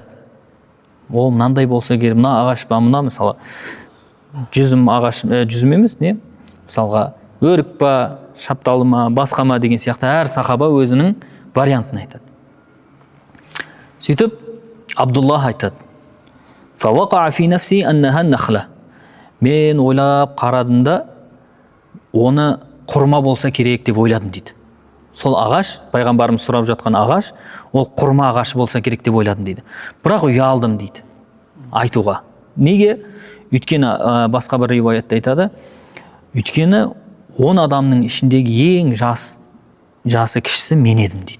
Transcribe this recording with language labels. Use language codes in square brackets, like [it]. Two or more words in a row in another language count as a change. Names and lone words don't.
[kk] Ол мынандай болса керек, мына ағаш па, мына мысалы жүзім ағаш, жүзім емес не? Мысалға өрік па, шапталы ма, басқа ма деген сияқты әр сахаба өзінің вариантын айтады. Сөйтіп Абдуллах айтады: [ar] "فوقع في نفسي أنها نخلة." [kk] Мен ойлап қарадым да, оны құрма болса керек деп ойладым дейді. Сол ағаш, пайғамбарымыз сұрап жатқан ағаш, ол құрма ағашы болса керек деп ойладым дейді. Бірақ ұялдым дейді айтуға. Неге? Өйткені басқа бір риуаятта айтады, өйткені 10 адамның ішіндегі ең жасы кішісі мен едім дейді.